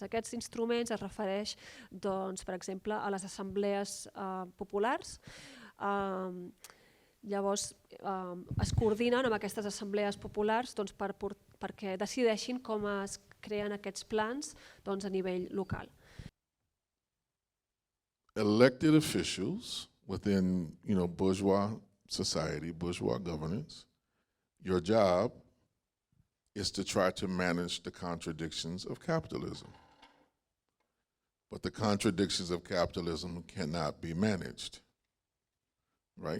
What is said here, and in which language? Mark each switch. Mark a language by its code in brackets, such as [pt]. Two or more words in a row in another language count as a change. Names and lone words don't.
[ca] Aquests instruments es refereix, per exemple, a les assemblees populars. Llavors es coordinen amb aquestes assemblees populars perquè decideixin com es creen aquests plans a nivell local. [en] Elected officials within, bourgeois society, bourgeois governance, your job is to try to manage the contradictions of capitalism. But the contradictions of capitalism cannot be managed, right?